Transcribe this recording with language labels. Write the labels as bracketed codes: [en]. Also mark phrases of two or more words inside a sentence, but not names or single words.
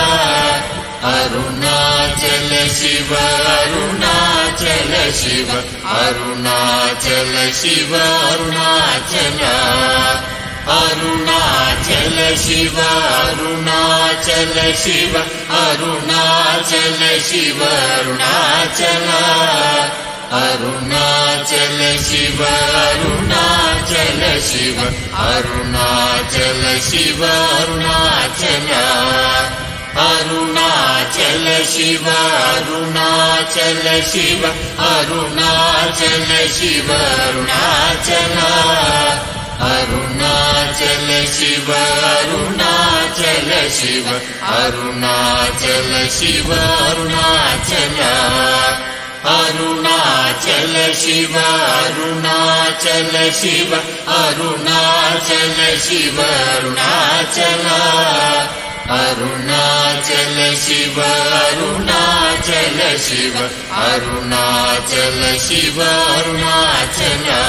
[sa] ಅರುಣಾಚಲ ಶಿವ ಅರುಣಾಚಲ ಶಿವ ಅರುಣಾಚಲ ಶಿವ ಅರುಣಾಚಲ ಅರುಣಾಚಲ ಶಿವ ಅರುಣಾಚಲ ಶಿವ ಅರುಣಾಚಲ ಶಿವ ಅರುಣಾಚಲ ಅರುಣಾಚಲ ಶಿವ ಅರುಣಾಚಲ ಶಿವ ಅರುಣಾಚಲ ಶಿವ ಅರುಣಾಚಲ ಅರುಣಾಚಲ अरुणाचल शिव अरुणाचल शिव अरुणाचल शिव अरुणाचल अरुणाचल शिव अरुणाचल शिव अरुणाचल शिव अरुणाचल अरुणाचल शिव अरुणाचल शिव अरुणाचल शिव अरुणाचल अरुणाचल शिव अरुणाचल शिव अरुणाचल शिव अरुणाचल